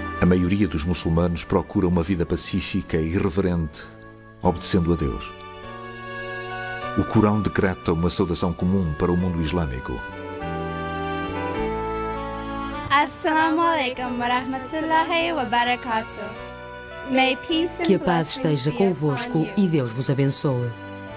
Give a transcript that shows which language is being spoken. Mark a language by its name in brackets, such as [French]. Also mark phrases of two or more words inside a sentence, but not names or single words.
[Portuguese] maioria dos muçulmanos procura uma vida pacífica e reverente, obedecendo a Deus. O Corão decreta uma saudação comum para o mundo islâmico. [Arabic] السلام عليكم ورحمة الله وبركاته. [Portuguese] Que a paz esteja convosco e Deus vos abençoe.